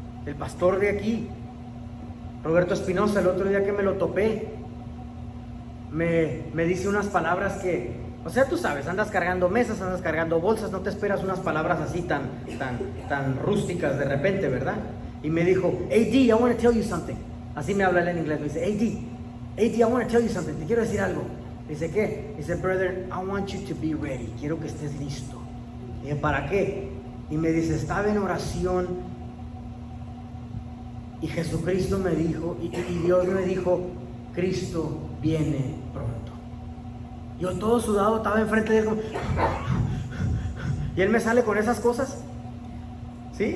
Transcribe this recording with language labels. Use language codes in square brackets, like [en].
[es] El pastor de aquí, Roberto Espinosa, el otro día que me lo topé, me dice unas palabras que, o sea, tú sabes, andas cargando mesas, andas cargando bolsas, no te esperas unas palabras así tan rústicas de repente, ¿verdad? Y me dijo, [en] AD, I want to tell you something. [es] Así me habla él en inglés. Me dice, AD, [en] I want to tell you something. [es] Te quiero decir algo. Dice, ¿qué? Dice, [en] brother, I want you to be ready. [es] Quiero que estés listo. Y dije, ¿para qué? Y me dice, estaba en oración y Jesucristo me dijo, y Dios me dijo, Cristo viene pronto. Yo todo sudado estaba enfrente de él, y él me sale con esas cosas. ¿Sí?